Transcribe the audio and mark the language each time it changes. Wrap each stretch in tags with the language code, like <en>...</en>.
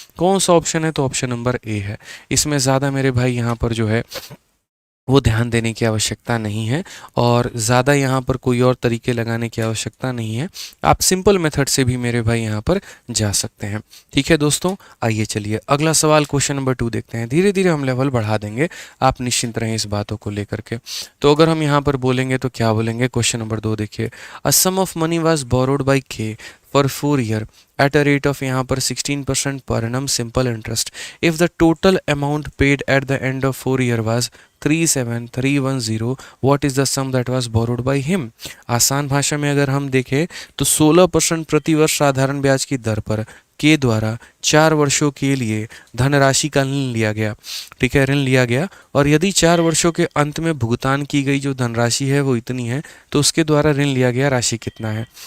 <hi>कौन सा ऑप्शन है, तो ऑप्शन नंबर ए है। इसमें ज़्यादा मेरे भाई यहाँ पर जो है वो ध्यान देने की आवश्यकता नहीं है, और ज़्यादा यहाँ पर कोई और तरीके लगाने की आवश्यकता नहीं है। आप सिंपल मेथड से भी मेरे भाई यहाँ पर जा सकते हैं, ठीक है दोस्तों। आइए चलिए अगला सवाल क्वेश्चन नंबर 2 देखते हैं। धीरे धीरे हम लेवल बढ़ा देंगे, आप निश्चिंत रहें इस बातों को लेकर के। तो अगर हम यहाँ पर बोलेंगे तो क्या बोलेंगे, क्वेश्चन नंबर 2 देखिए।</hi> <en>a sum of money was borrowed by K for 4 year at a rate of</en> <hi>यहाँ पर</hi> <en>16% per annum simple interest if the total amount paid at the end of 4 year was 37,310 what is the sum that was borrowed by him.</en> <hi>आसान भाषा में अगर हम देखें तो 16% प्रतिवर्ष साधारण ब्याज की दर पर के द्वारा 4 वर्षों के लिए धनराशि का ऋण लिया गया। ठीक है, ऋण लिया गया, और यदि 4 वर्षों के अंत में भुगतान की गई जो धनराशि है वो इतनी है, तो उसके द्वारा ऋण लिया गया राशि कितना है।</hi>